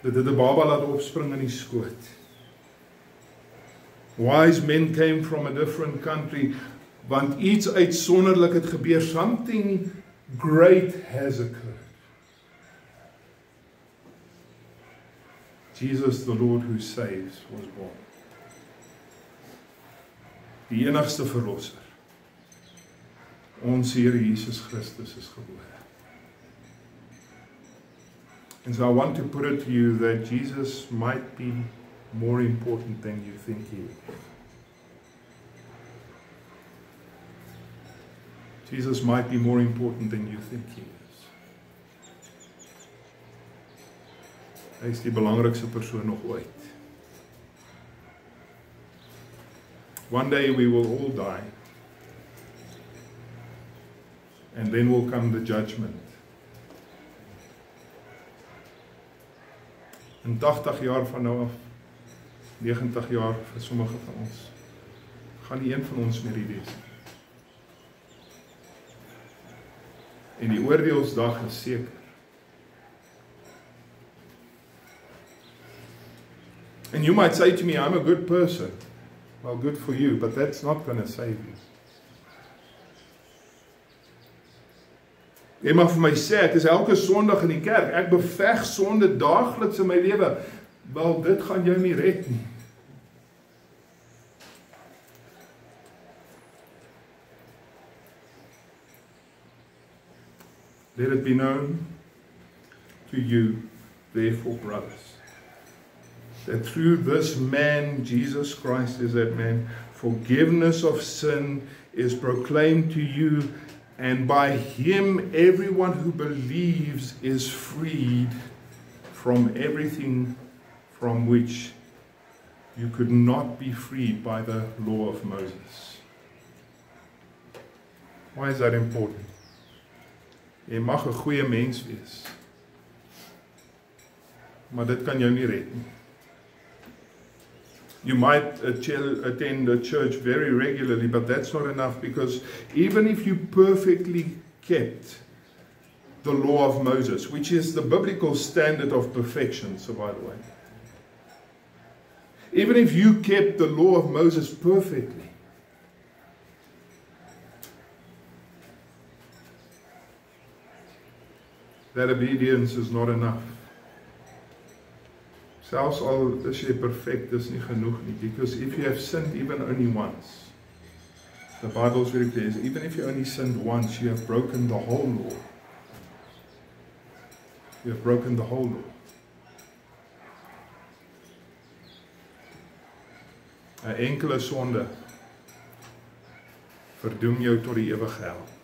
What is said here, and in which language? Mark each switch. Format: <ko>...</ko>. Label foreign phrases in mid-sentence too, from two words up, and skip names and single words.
<af>Dit het 'n baba laat opspring in die skoot.</af> <en>Wise men came from a different country,</en> <af>want iets uitsonderlik het gebeur.</af> <en>Something great has occurred. Jesus, the Lord who saves, was born.</en> <af>Die enigste verlosser. Ons Here Jesus Christus is gebore.</af> <en>And so I want to put it to you that Jesus might be more important than you think he is. Jesus might be more important than you think he is.</en> <af>Hy is die belangrikste persoon nog ooit.</af> <en>One day we will all die. And then will come the judgment.</en> <af>In 80 jaar van nou af, 90 jaar vir sommige van ons, gaan nie een van ons meer hier wees. En die oordeelsdag is seker.</af> <en>And you might say to me, I'm a good person. Well, good for you, but that's not going to save you.</en> <af>Jy mag vir my sê, ek is elke Sondag in die kerk, ek beveg sonde daagliks in my lewe. Wel, dit gaan jou nie red nie.</af> <en>Let it be known to you, therefore, brothers, that through this man, Jesus Christ is that man, forgiveness of sin is proclaimed to you, and by him everyone who believes is freed from everything from which you could not be freed by the law of Moses. Why is that important?</en> <af>Jy mag 'n goeie mens wees, maar dit kan jou nie red nie.</af> <en>You might attend a church very regularly, but that's not enough, because even if you perfectly kept the law of Moses, which is the biblical standard of perfection, so by the way, even if you kept the law of Moses perfectly, that obedience is not enough.</en> <af>Selfs al is jy perfect, dis nie genoeg nie,</af> <en>because if you have sinned even only once, the Bible is very clear, even if you only sinned once, you have broken the whole law. You have broken the whole law.</en> <af>'n enkele sonde verdoem jou tot die ewige hel.</af>